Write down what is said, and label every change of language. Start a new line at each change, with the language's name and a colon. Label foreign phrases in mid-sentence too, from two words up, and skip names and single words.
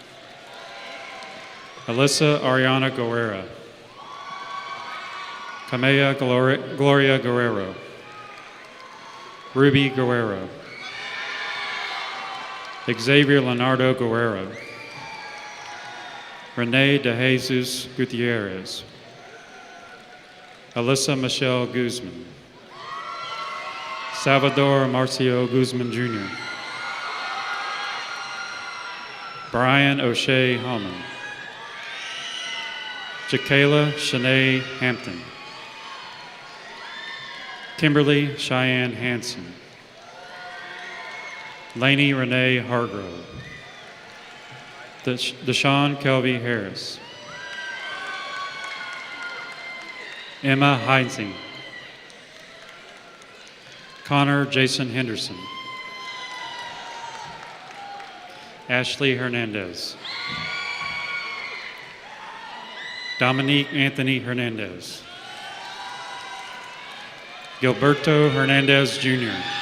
English: Alyssa Ariana Guerrera. Kamea Gloria Guerrero. Ruby Guerrero. Xavier Leonardo Guerrero. Renee De Jesus Gutierrez. Alyssa Michelle Guzman. Salvador Marcio Guzman Jr. Brian O'Shea Holman. Jakayla Shanae Hampton. Kimberly Cheyenne Hanson. Lainey Renee Hargrove. Deshaun Kelby Harris. Emma Heinzing. Connor Jason Henderson. Ashley Hernandez. Dominique Anthony Hernandez. Gilberto Hernandez Jr.